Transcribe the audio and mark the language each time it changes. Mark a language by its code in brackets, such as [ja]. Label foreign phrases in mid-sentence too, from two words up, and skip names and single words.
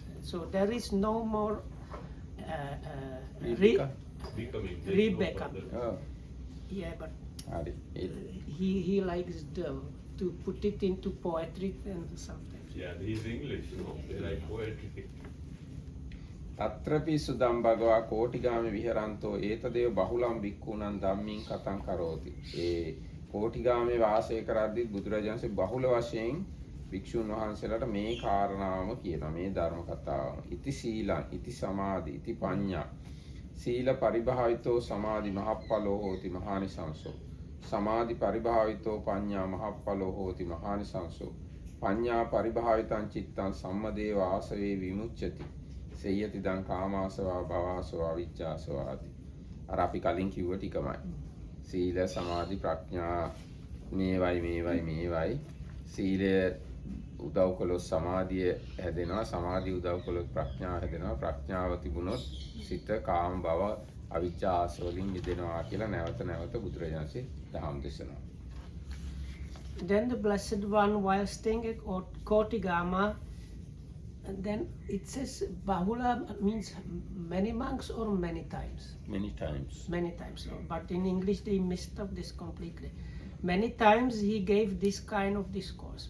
[en] So there is no more re-becoming. Oh. Yeah, but Hari. he likes to put it into poetry and sometimes. Yeah, he's English, no? They like poetry. [pi] තත්‍රපි සුදම් භගවා කෝටිගාමි විහරන්තෝ ඒතදේව බහුලම් භික්ඛූණං ධම්මින් කතං කරෝති. [si] ඒ කෝටිගාමේ වාසය කරද්දී බුදුරජාණන්සේ බහුල වශයෙන් භික්ෂුන් වහන්සේලාට මේ කාරණාවම කියනවා, මේ ධර්ම කතාවම. [pi] ඉති සීලං, ඉති සමාධි, ඉති පඤ්ඤා. සීල පරිභාවිතෝ සමාධි මහප්පලෝ හෝති මහානිසංසෝ. සමාධි පරිභාවිතෝ පඤ්ඤා මහප්පලෝ හෝති මහානිසංසෝ. පඤ්ඤා පරිභාවිතං චිත්තං සම්මදේව ආසවේ විමුච්ඡති. සේයති දං කාමාසවා භවසවා විච්ඡාසවාති. [si] අර අපි කලින් කිව්ව ටිකමයි. සීල සමාධි ප්‍රඥා මේවයි. සීලය උදව් කළොත් සමාධිය හැදෙනවා, සමාධිය උදව් කළොත් ප්‍රඥාව හැදෙනවා, ප්‍රඥාව තිබුණොත් සිත කාම භව අවිච්ඡා ආසවලින් මිදෙනවා කියලා නැවත බුදුරජාණන්සේ දහම් දේශනා. [en] Then the Blessed One, while staying at Kotigama, and then it says Bahula means many monks or many times? Many times. Many times. But in English they messed up this completely. Many times he gave this kind of discourse.